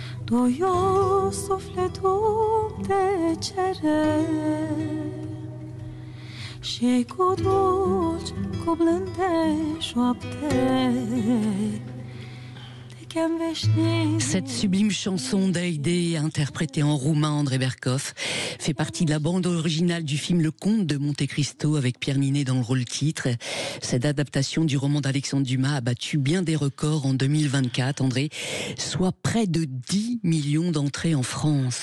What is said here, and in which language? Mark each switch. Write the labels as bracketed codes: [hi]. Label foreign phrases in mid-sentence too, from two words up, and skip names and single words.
[ro] Doio sufletul de cere și cu dulci blânde șoapte. [fr] Cette sublime chanson d'Haïdé, interprétée en roumain André Berkoff, fait partie de la bande originale du film Le Comte de Monte Cristo avec Pierre Ninet dans le rôle titre. Cette adaptation du roman d'Alexandre Dumas a battu bien des records en 2024, André, soit près de 10 millions d'entrées en France.